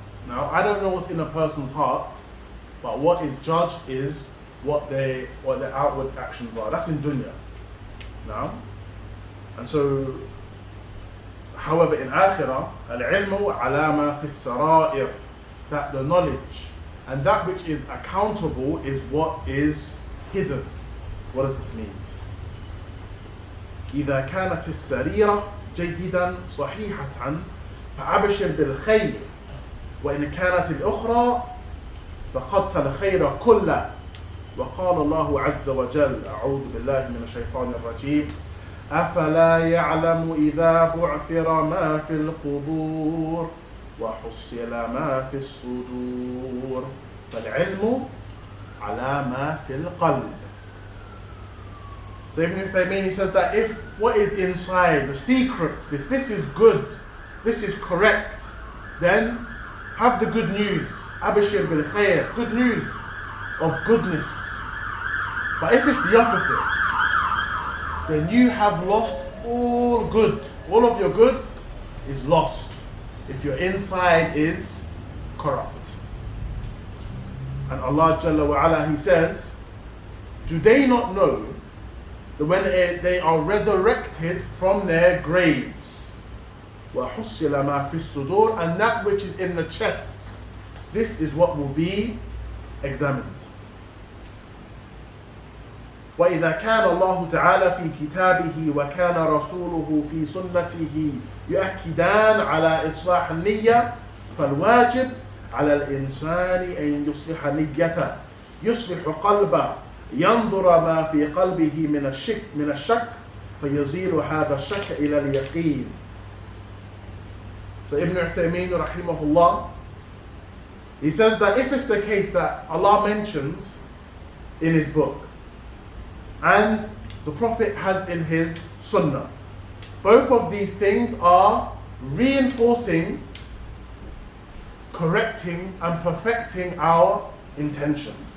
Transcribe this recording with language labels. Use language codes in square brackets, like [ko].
[en] Now, I don't know what's in a person's heart, but what is judged is what their outward actions are. That's in dunya. Now, and so, however, in akhirah, [ar] al-ilmu ala ma fi as-sara'ir, [en] that the knowledge and that which is accountable is what is hidden. What does this mean? [ar] إذا كانت السريرة جيدا صحيحة فأبشر بالخير وإن كانت الأخرى فقدت الخير كله وقال الله عز وجل أعوذ بالله من الشيطان الرجيم أفلا يعلم إذا بعثر ما في القبور وحصل ما في الصدور فالعلم على ما في القلب. [en] So Ibn Uthaymeen, he says that if what is inside, the secrets, if this is good, this is correct, then have the good news. [ar] Abashir bil khair, [en] good news of goodness. But if it's the opposite, then you have lost all good. All of your good is lost if your inside is corrupt. And Allah Jalla wa Ala, He says, do they not know that when they are resurrected from their graves, [ar] وَحُصِّلَ مَا فِي الصُّدُورِ, [en] and that which is in the chests, this is what will be examined. [ar] وَإِذَا كَانَ اللَّهُ تَعَالَى فِي كِتَابِهِ وَكَانَ رَسُولُهُ فِي سُنَّتِهِ يُؤَكِّدَانَ عَلَى إِصْلَاحِ النِّيَّةِ فَالْوَاجِبُ عَلَى الْإِنسَانِ أَنْ يُصْلِحَ نِيَّتَهُ يُصْلِحُ قَلْبَهُ ينظر ما في قلبه من الشك فيزيل هذا الشك إلى اليقين. [en] So Ibn Uthaymeen rahimahullah, he says that if it's the case that Allah mentions in His book and the Prophet has in his sunnah, both of these things are reinforcing, correcting and perfecting our intention.